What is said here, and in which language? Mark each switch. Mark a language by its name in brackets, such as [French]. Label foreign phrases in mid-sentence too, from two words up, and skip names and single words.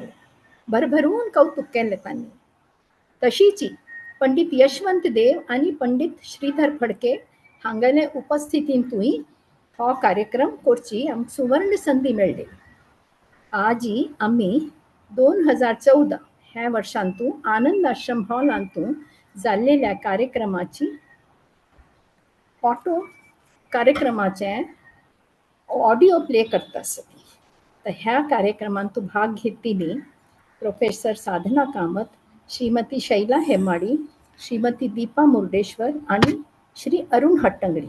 [Konkani] भरभरून कौतुक केले तांणी. तशीची पंडित यशवंत देव आणि पंडित श्रीधर फडके हांगेले उपस्थितींतूय हो कार्यक्रम करची आमकां सुवर्ण संधी मेळ्ळी. आजी आम्ही 2014 ह्या वर्षांतून आनंद आश्रम हॉलांतून जाल्लेल्या कार्यक्रमाचे [English] audio play [Konkani] करत असत. तर ह्या कार्यक्रमांतून भाग घेतली प्रोफेसर साधना कामत, श्रीमती शैला हेमाडी, श्रीमती दीपा मुर्डेश्वर आणि श्री अरुण हट्टंगडी.